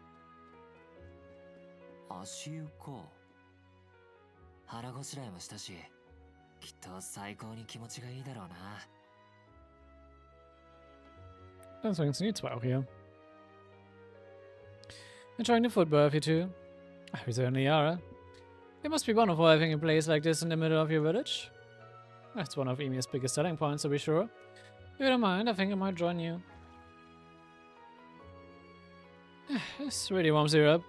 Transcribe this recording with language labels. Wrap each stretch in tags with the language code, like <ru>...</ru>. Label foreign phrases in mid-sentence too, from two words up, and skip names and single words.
<ja>足湯か。腹ごしらえもしたし、きっと最高に気持ちがいいだろうな。</ja> <de>Deswegen sind die zwei auch hier.</de> <en>Enjoying the food buffet too? We certainly are. It must be wonderful having a place like this in the middle of your village. That's one of Emi's biggest selling points, to be sure. If you don't mind, I think I might join you. This really warms you up.</en>